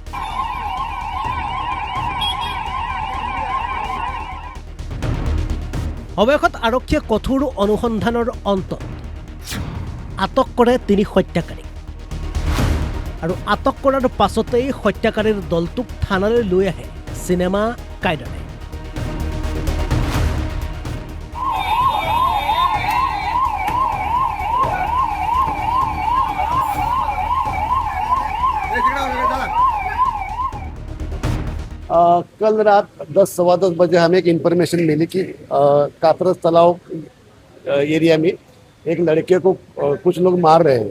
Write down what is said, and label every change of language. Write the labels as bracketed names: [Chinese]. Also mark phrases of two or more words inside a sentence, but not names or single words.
[Assamese] অৱশেষত আৰক্ষীয়ে কঠোৰ অনুসন্ধানৰ অন্তত আটক কৰে তিনি হত্যাকাৰী আৰু আটক কৰাৰ পাছতেই হত্যাকাৰীৰ দলটোক থানালৈ লৈ আহে চিনেমা কায়দাৰে [Hindi] कल रात 10-10:15 बजे हमें एक इन्फॉर्मेशन मिली कि कातरस तालाब एरिया में एक लड़के को कुछ लोग मार रहे हैं।